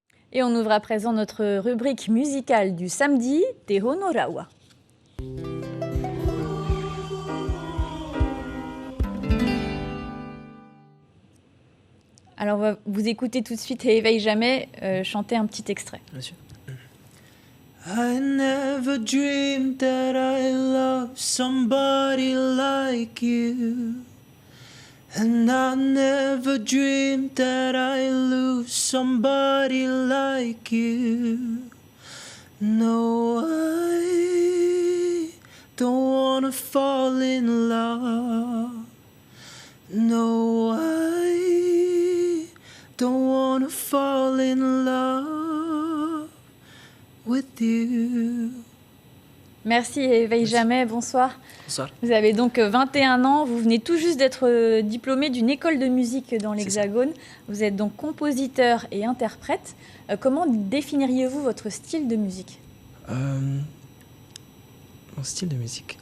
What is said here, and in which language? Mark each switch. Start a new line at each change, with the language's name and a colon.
French: Et on ouvre à présent notre rubrique musicale du samedi, Te Honoraua. Alors, on va vous écouter tout de suite et Éveille Jamais chanter un petit extrait. Bien sûr.
English: I never dreamed that I loved somebody like you. And I never dreamed that I lose somebody like you. No, I don't wanna fall in love. No, I don't wanna fall in love with you.
French: Merci et Éveille Jamais, bonsoir. Bonsoir. Vous avez donc 21 ans, vous venez tout juste d'être diplômé d'une école de musique dans l'Hexagone. Vous êtes donc compositeur et interprète. Comment définiriez-vous votre style de musique? Mon style de musique.